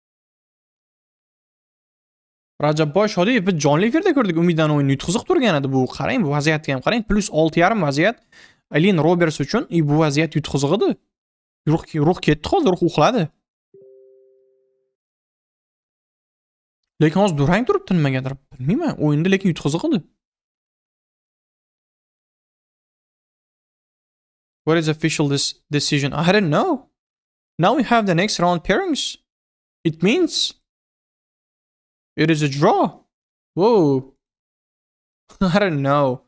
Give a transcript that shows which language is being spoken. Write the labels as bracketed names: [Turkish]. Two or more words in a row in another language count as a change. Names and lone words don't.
[Uzbek] Rajabboy Shodiyev biz jonli efirda ko'rdik Umiddan o'yinni yutqizib turgan edi bu. Qarang bu vaziyatga ham qarang. Plus 6,5 vaziyat. Alin Roberts uchun bu vaziyat yutqizig edi. Ruh ketdi hozir, ruh uxladi. Lekin hozir durang turibdi nimagadir. Bilmayman, o'yinda lekin yutqizig edi. [English] What is official decision? I don't know. Now we have the next round pairings. It means it is a draw. Whoa. I don't know.